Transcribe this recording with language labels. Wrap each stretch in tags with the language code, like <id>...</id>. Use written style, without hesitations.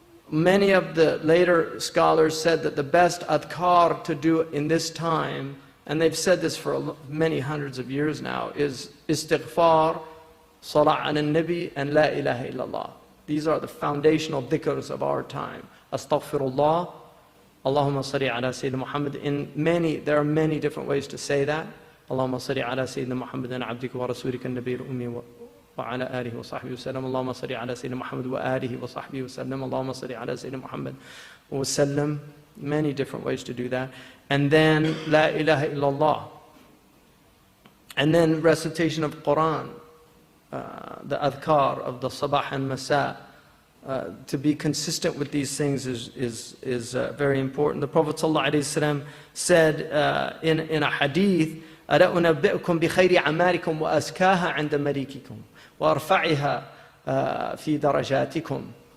<en>Many of the later scholars said that the best adhkar to do in this time, and they've said this for many hundreds of years now, is istighfar, salah ala nabi, and La ilaha illallah. These are the foundational dhikrs of our time. Astaghfirullah,</en> <ar>Allahumma salli ala Sayyidina Muhammad.</ar> <en>There are many different ways to say that.</en> <ar>اللهم صل على سيدنا محمد عبدك ورسولك النبي الأمي وعلى آله وصحبه وسلم. اللهم صل على سيدنا محمد وآله وصحبه وسلم. اللهم صل على سيدنا محمد وسلم.</ar> <en>Many different ways to do that. And then La ilaha illallah. And then recitation of Qur'an, the adhkar of the sabah and masa. To be consistent with these things is very important. The Prophet ﷺ said in a hadith,</en> <ar>ألا أنبئكم بخير أعمالكم وأزكاها عند مليككم وأرفعها في درجاتكم.</ar>